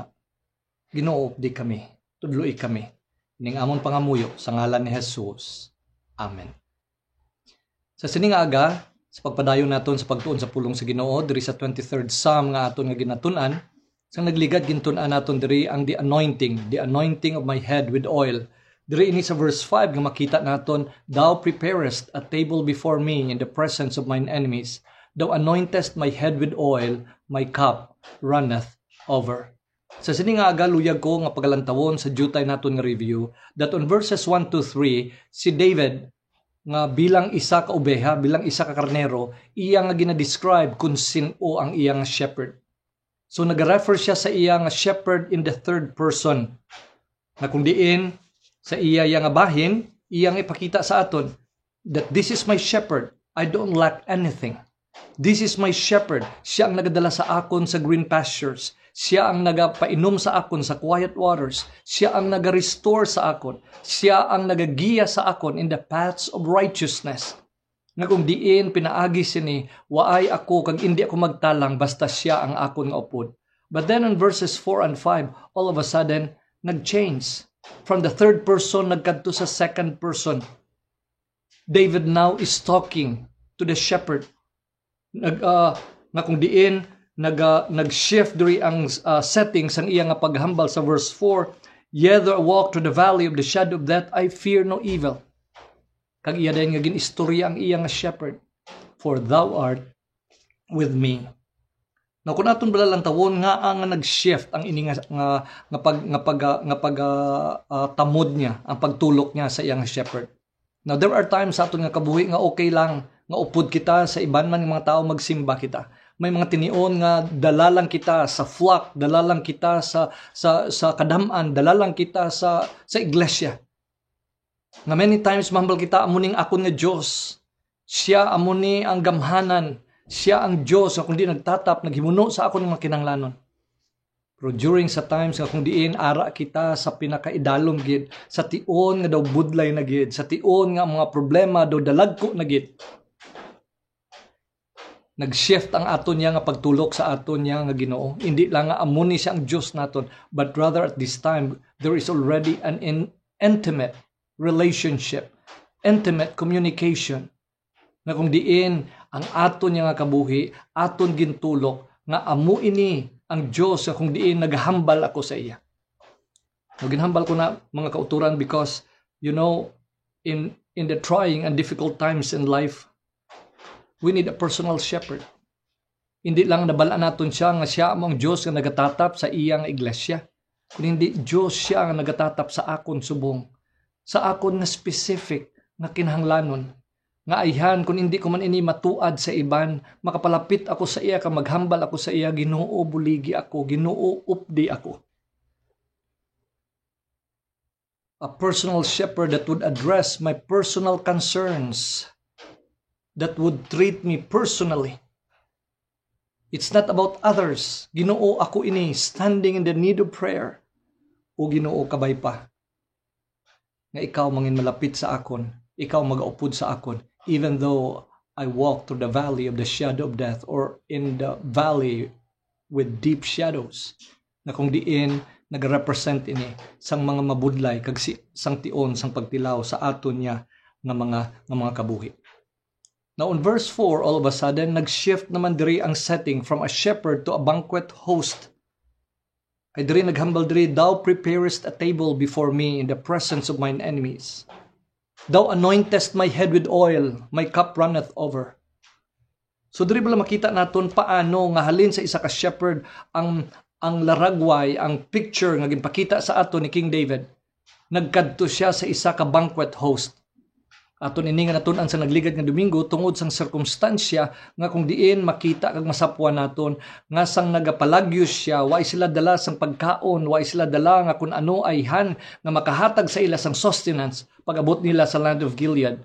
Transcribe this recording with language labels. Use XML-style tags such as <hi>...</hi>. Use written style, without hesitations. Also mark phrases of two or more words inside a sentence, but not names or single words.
<hil>Ginoo di kami, tudloi kami. Ning amon pangamuyo sa ngalan ni Jesus. Amen. Sa sining aga, sa pagpadayon naton sa pagtuon sa pulong sa Ginoo diri sa 23rd Psalm nga aton nga ginatun-an, sang nagligad gintun-an naton diri ang</hil> <en>the anointing of my head with oil.</en> <hil>Diri ini sa verse 5 nga makita naton,</hil> <en>Thou preparest a table before me in the presence of mine enemies. Thou anointest my head with oil, my cup runneth over.</en> <hil>Sa sini nga aga luyag ko nga pagalantawon sa jutay naton nga</hil> <en>review that on verses 1 to 3</en> <hil>si David nga bilang isa ka obeha, bilang isa ka karnero, iya nga gina-describe kung sino ang iyang shepherd. So nag-refer siya sa iya nga shepherd</hil> <en>in the third person.</en> <hil>Na kung diin sa iya nga bahin, iyang ipakita sa aton</hil> <en>that this is my shepherd, I don't lack anything. This is my shepherd,</en> <hil>siya ang nagadala sa akon sa</hil> <en>green pastures.</en> <hil>Siya ang nagapainom sa akon sa</hil> <en>quiet waters.</en> <hil>Siya ang naga-restore sa akon. Siya ang nagagiya sa akon</hil> <en>in the paths of righteousness.</en> <hil>Nga kung diin pinaagi sini, waay ako kag hindi ako magtalang basta siya ang akon nga upod.</hil> <en>But then in verses 4 and 5, all of a sudden, nag-change. From the third person,</en> <hil>nagkadto sa second person.</hil> <en>David now is talking to the shepherd.</en> <hil>Nga kung diin, nag-shift diri ang settings ang iya nga paghambal sa verse 4,</hil> <en>Yether I walk through the valley of the shadow of death, I fear no evil.</en> <hil>Kag iya dayon nga ginistorya ang iya nga shepherd,</hil> <en>for thou art with me.</en> <hil>Na kun aton balalantawon nga ang nag-shift ang ini nga tamod niya, ang pagtulok niya sa iyang shepherd.</hil> <en>Now there are times</en> <hil>sa aton nga kabuhi nga okay lang nga upod kita sa iban man nga mga tao magsimba kita. May mga tinion nga dalalang kita sa flock, dalalang kita sa kadam-an, dalalang kita sa iglesia. Nga</hil> <en>many times</en> <hil>mahambal kita amuning akon nga Dios. Siya amuni ang gamhanan, siya ang Dios nga kundi nagtatap, naghimuno sa akon nga kinahanglanon. Pero during sa times nga kung diin ara kita sa pinakaidalom gid, sa tion nga daw budlay na gid, sa tion nga mga problema daw dalagko na gid. Nag-shift ang aton niya nga pagtulok sa aton niya nga Ginoo. Hindi lang nga amuni siya ang Diyos naton,</hil> <en>but rather at this time, there is already an intimate relationship, intimate communication.</en> <hil>Na kung diin, ang aton niya nga kabuhi, aton gintulok, nga amu ini ang Diyos nga kung diin naghambal ako sa iya. Ginhambal ko na mga kauturan</hil> <en>because, you know, in the trying and difficult times in life, we need a personal shepherd.</en> <hil>Hindi lang nabalaan naton siya nga siya ang Diyos nga nagatatap sa iyang iglesia. Kundi Diyos siya nga nagatatap sa akon subong. Sa akon nga specific nga kinahanglanon. Nga ayhan kung hindi ko man ini matuad sa iban, makapalapit ako sa iya, ka maghambal ako sa iya, Ginoo buligi ako, Ginoo updi ako.</hil> <en>A personal shepherd that would address my personal concerns, that would treat me personally. It's not about others.</en> <hil>Ginoo ako ini,</hil> <en>standing in the need of prayer.</en> <hil>O Ginoo kabay pa. Nga ikaw mangin malapit sa akon, ikaw magaupod sa akon,</hil> <en>even though I walk through the valley of the shadow of death or in the valley with deep shadows.</en> <hil>Na kung diin, nag-represent ini sang mga mabudlay, kag sang tion, sang pagtilaw sa aton niya nga mga kabuhi.</hil> <en>Now in verse 4, all of a sudden,</en> <hil>nag-shift naman diri ang setting</hil> <en>from a shepherd to a banquet host.</en> <hil>Kay diri naghambal diri,</hil> <en>thou preparest a table before me in the presence of mine enemies. Thou anointest my head with oil, my cup runneth over.</en> <hil>So diri bala makita naton paano nga halin sa isa ka shepherd ang laragway, ang picture nga ginpakita sa ato ni King David. Nagkadto siya sa isa ka</hil> <en>banquet host.</en> <hil>Aton ini nga natun-an sa nagligad nga Domingo tungod sang sirkumstansya nga kung diin makita kag masapwan naton nga sang nagapalagyos siya, way sila dala sang pagkaon, way sila dala nga kun ano ay han nga makahatag sa ila sang sustenance pag-abot nila sa</hil> <en>land of Gilead.</en>